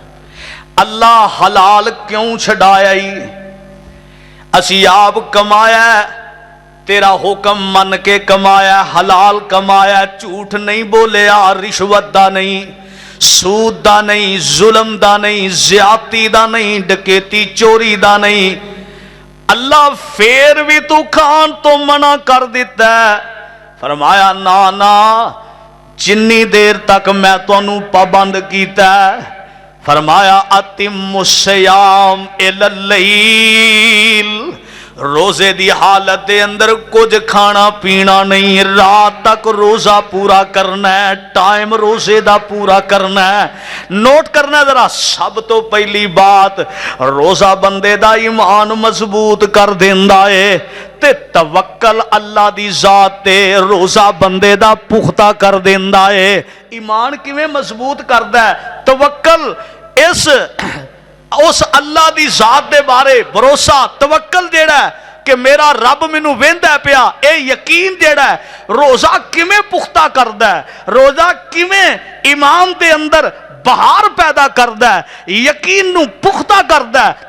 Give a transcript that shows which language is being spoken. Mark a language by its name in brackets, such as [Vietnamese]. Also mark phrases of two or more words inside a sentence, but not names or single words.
[Punjabi] اللہ حلال کیوں چھڑایا؟ اسیں آپ کمایا، تیرا حکم من کے کمایا، حلال کمایا، جھوٹ نہیں بولیا، رشوت دا نہیں، سود دا نہیں، ظلم دا نہیں، زیادتی دا نہیں، ڈکیتی چوری دا نہیں. اللہ پھر بھی توں کھان توں منع کر دتا ہے. فرمایا نا نا، جنی دیر تک میں تہانوں پابند کیتا، فرمایا [Arabic] أتموا الصيام إلى الليل, [Punjabi] روزے دی حالت دے اندر کجھ کھانا پینا نہیں، رات تک روزہ پورا کرنا ہے، ٹائم روزے دا پورا کرنا ہے. نوٹ کرنا ذرا، سب توں پہلی بات روزہ بندے دا ایمان مضبوط کر دیندا ہے تے توکل اللہ دی ذات تے روزہ بندے دا پختہ کر دیندا ہے. ایمان کیویں مضبوط کردا ہے؟ توکل اس اللہ دی ذات دے بارے بھروسہ، توکل جیہڑا کہ میرا رب مینوں ویندا پیا، یہ یقین جیہڑا روزہ کیویں پختہ کردا ہے، روزہ کیویں ایمان دے اندر بہار پیدا کردا ہے، یقین نوں پختہ کردا ہے.